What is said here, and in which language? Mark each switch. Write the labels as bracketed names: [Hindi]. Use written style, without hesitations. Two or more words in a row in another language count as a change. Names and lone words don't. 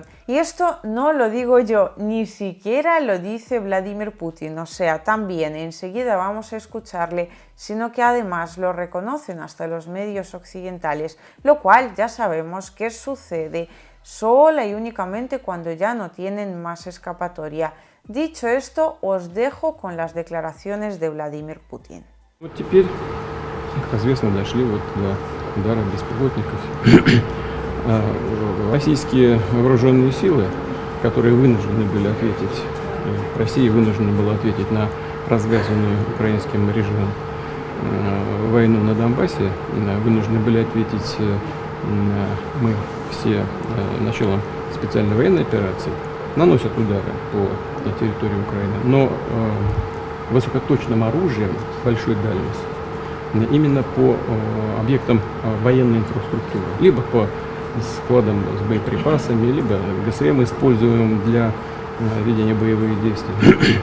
[Spanish] Y esto no lo digo yo, ni siquiera lo dice Vladimir Putin, o sea, también enseguida vamos a escucharle, sino que además lo reconocen hasta los medios occidentales, lo cual ya sabemos que sucede sola y únicamente cuando ya no tienen más escapatoria. Dicho esto, os dejo con las declaraciones de Vladimir Putin. [Russian] Вот теперь, как известно, дошли вот до удара беспилотников. Российские вооруженные силы, которые вынуждены были ответить, Россия вынуждена была ответить на развязанную украинским режимом войну на Донбассе, вынуждены были ответить мы все началом специальной военной операции, наносят удары по территории Украины, но высокоточным оружием большой дальности, именно по объектам военной инфраструктуры, либо по складам с боеприпасами, либо ГСМ, используемым для ведения боевых действий.